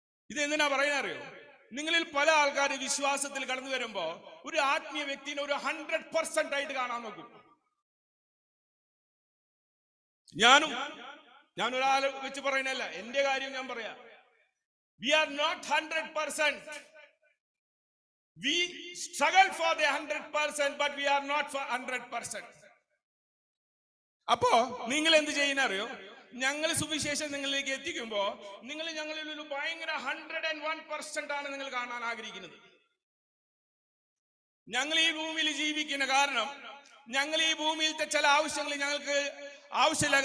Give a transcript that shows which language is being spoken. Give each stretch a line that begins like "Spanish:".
Malayalam: ഇത് എന്തിനാ പറയാൻ അറിയോ? നിങ്ങളിൽ പല ആൾക്കാർ വിശ്വാസത്തിൽ കടന്നു വരുമ്പോ ഒരു ആത്മീയ വ്യക്തിനെ ഒരു 100% ആയിട്ട് കാണാൻ നോക്കും. ഞാൻ ഒരാളെ വെച്ച് പറയുന്നല്ല, എന്റെ കാര്യം ഞാൻ പറയാം.
English: We are not 100%. We struggle for the 100%, but we are not for 100%.
Malayalam: അപ്പോ നിങ്ങൾ എന്ത് ചെയ്യുന്ന അറിയോ? ഞങ്ങൾ സുവിശേഷം നിങ്ങളിലേക്ക് എത്തിക്കുമ്പോ നിങ്ങൾ ഞങ്ങളിൽ ഒരു ഭയങ്കര 101% ആണ് നിങ്ങൾ കാണാൻ ആഗ്രഹിക്കുന്നത്. ഞങ്ങൾ ഈ ഭൂമിയിൽ ജീവിക്കുന്ന കാരണം, ഞങ്ങൾ ഈ ഭൂമിയിലത്തെ ചില ആവശ്യങ്ങൾ ഞങ്ങൾക്ക് ആവശ്യമില്ല.